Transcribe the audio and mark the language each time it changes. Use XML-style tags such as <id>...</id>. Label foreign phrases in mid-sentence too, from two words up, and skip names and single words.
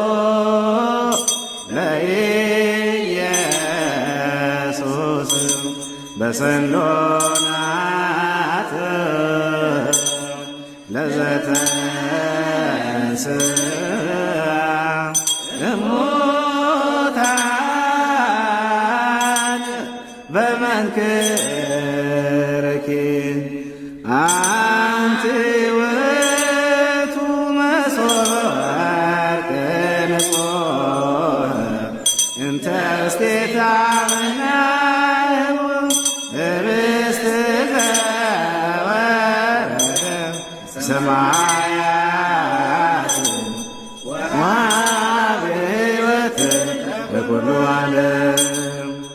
<gez>ለኢየሱስ በሰሎናት ለዘተንሥአ እሙታን በመንክርኪ አንቲ ውእቱ መሶበ ወርቅ ንጹሕ እንተ ውስቴታ መናብር ኅብስት ዘወረደ ሰማያት ወሕይወት ለኵሉ ዓለም።</gez>